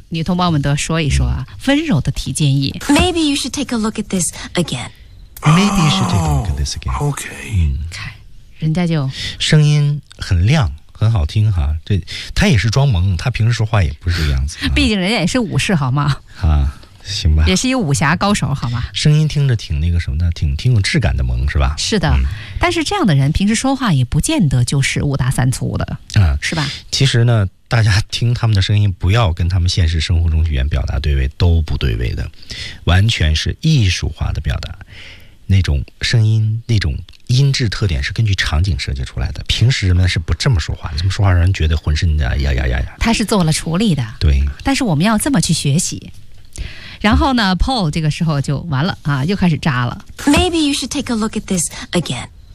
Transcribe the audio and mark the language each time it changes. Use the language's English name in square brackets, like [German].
[Chinese] 女同胞们都说一说、温柔的提建议 [English] Maybe you should take a look at this again Maybe you should take a look at this again OK [Chinese] 看人家就声音很亮很好听哈这他也是装萌他平时说话也不是这样子、毕竟人家也是武士好吗啊行吧也是一个武侠高手好吗声音听着挺那个什么的挺有质感的萌是吧是的、但是这样的人平时说话也不见得就是五大三粗的、是吧其实呢大家听他们的声音不要跟他们现实生活中语言表达对位都不对位的完全是艺术化的表达那种声音那种音质特点是根据场景设计出来的平时人们是不这么说话这么说话让人觉得浑身的呀呀呀呀他是做了处理的对但是我们要这么去学习然后呢 Paul 这个时候就完了啊又开始扎了 [English] Maybe you should take a look at this again